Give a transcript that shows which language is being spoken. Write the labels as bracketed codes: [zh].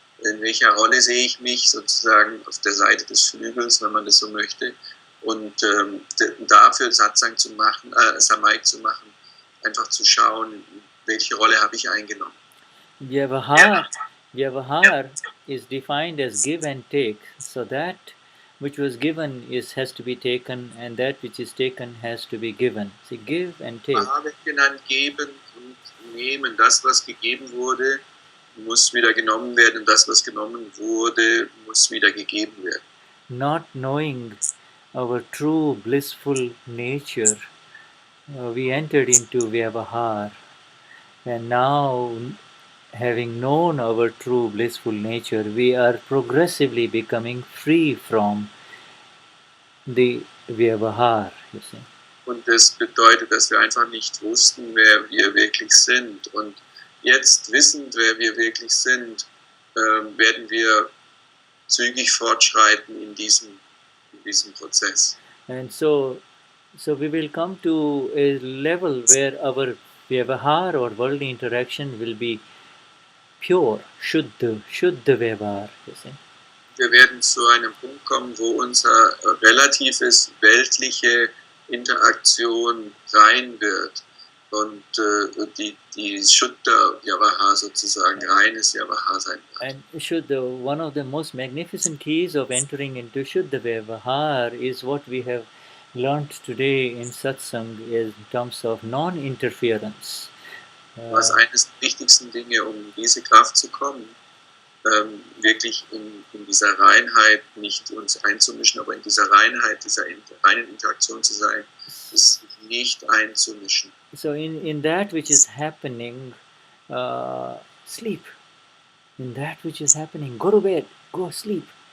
[de] In welcher Rolle sehe ich mich sozusagen auf der Seite des Flügels, wenn man das so möchte? Und dafür Satsang zu machen, Samayik zu machen, einfach zu schauen, welche Rolle habe ich eingenommen. [en] Vyavahar is defined as give and take. So that which was given has to be taken, and that which is taken has to be given. See, give and take. [de] Vyavahar wird genannt geben und nehmen. Das, was gegeben wurde, muss wieder genommen werden, und das, was genommen wurde, muss wieder gegeben werden. [en] Not knowing our true blissful nature, we entered into Vyavahar, And now, having known our true blissful nature, we are progressively becoming free from the Vyavahar, you see. [de] Und das bedeutet, dass wir einfach nicht wussten, wer wir wirklich sind. Und jetzt wissend, wer wir wirklich sind, werden wir zügig fortschreiten in diesem Prozess. [en] And so we will come to a level where our Vyavahar or worldly interaction will be pure, Shuddha Vyavahar, you see. [de] Wir werden zu einem Punkt kommen, wo unser relatives weltliche Interaktion rein wird und die Shuddha Vyavahar sozusagen reines Vyavahar sein wird. [en] And Shuddha, one of the most magnificent keys of entering into Shuddha Vyavahar is what we have learned today in Satsang in terms of non-interference. [de] Was eines der wichtigsten Dinge, um diese Kraft zu kommen, wirklich in dieser Reinheit nicht uns einzumischen, aber in dieser Reinheit, dieser reinen Interaktion zu sein, ist nicht einzumischen. [en] So in that which is happening, sleep. In that which is happening, go to bed, go sleep.